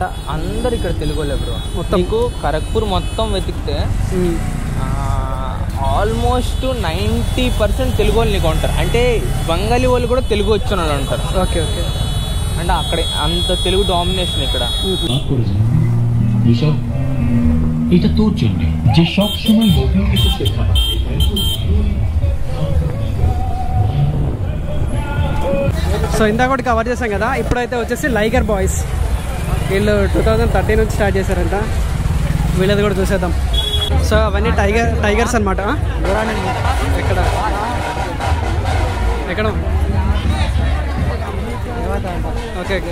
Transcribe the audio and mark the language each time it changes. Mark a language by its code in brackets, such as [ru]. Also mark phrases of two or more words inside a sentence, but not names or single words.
[te] అందరు ఇక్కడ తెలుగు వాళ్ళే బ్రో. మొత్తం ఖరగ్పూర్ మొత్తం వెతికితే ఆల్మోస్ట్ 90% తెలుగు వాళ్ళు నీకు ఉంటారు. అంటే బెంగాలీ వాళ్ళు కూడా తెలుగు వచ్చిన వాళ్ళు ఉంటారు. [en] okay okay. [te] అంటే అక్కడే అంత తెలుగు డామినేషన్ ఇక్కడ. [bn] এটা তোর জন্য যে সব সময় মোবাইল থেকে শেখা। [te] సో ఇందాక కూడా కవర్ చేసాం కదా, ఇప్పుడైతే వచ్చేసి లైగర్ బాయ్స్. వీళ్ళు 2013 నుంచి స్టార్ట్ చేశారంట. వీళ్ళది కూడా చూసేద్దాం. సో అవన్నీ టైగర్స్ అనమాట. ఎక్కడ ఎక్కడ [en] okay okay.